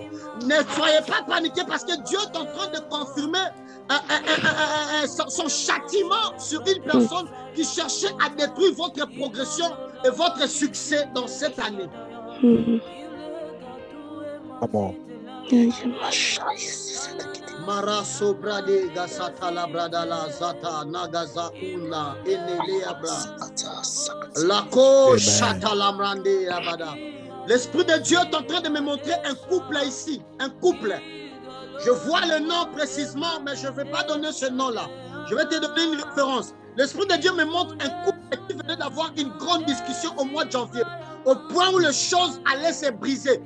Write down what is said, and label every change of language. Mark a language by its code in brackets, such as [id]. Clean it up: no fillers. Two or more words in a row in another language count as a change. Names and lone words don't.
[fr] Ne soyez pas paniqués parce que Dieu est en train de confirmer son châtiment sur une personne qui cherchait à détruire votre progression et votre succès dans cette année. Amen. Mara sobrade gasata la brada la zata nagaza una enelea bra. Lako chata la brande abada. L'Esprit de Dieu est en train de me montrer un couple ici, un couple. Je vois le nom précisément, mais je ne vais pas donner ce nom-là. Je vais te donner une référence. L'Esprit de Dieu me montre un couple qui venait d'avoir une grande discussion au mois de janvier, au point où les choses allaient se briser.